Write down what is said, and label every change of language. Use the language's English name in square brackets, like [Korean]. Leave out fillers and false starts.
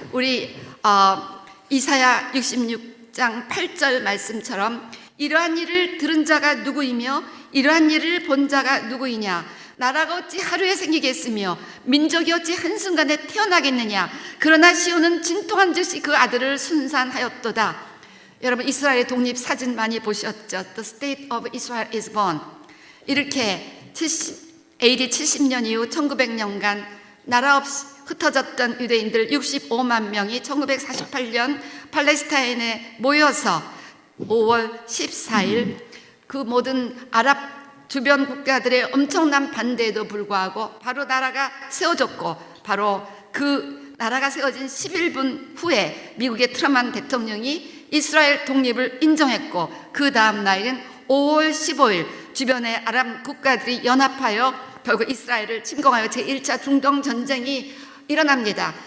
[Korean] 우리 이사야 66장 8절 말씀처럼 이러한 일을 들은 자가 누구이며 이러한 일을 본 자가 누구이냐. 나라가 어찌 하루에 생기겠으며 민족이 어찌 한순간에 태어나겠느냐. 그러나 시온은 진통한 듯이 그 아들을 순산하였도다. 여러분 이스라엘의 독립 사진 많이 보셨죠? [English] The state of Israel is born. [Korean] 이렇게 AD 70년 이후 1900년간 나라 없이 흩어졌던 유대인들 65만 명이 1948년 팔레스타인에 모여서 5월 14일 그 모든 아랍 주변 국가들의 엄청난 반대에도 불구하고 바로 나라가 세워졌고 바로 그 나라가 세워진 11분 후에 미국의 트럼프 대통령이 이스라엘 독립을 인정했고 그 다음 날인 5월 15일 주변의 아랍 국가들이 연합하여 결국 이스라엘을 침공하여 제1차 중동 전쟁이 일어납니다.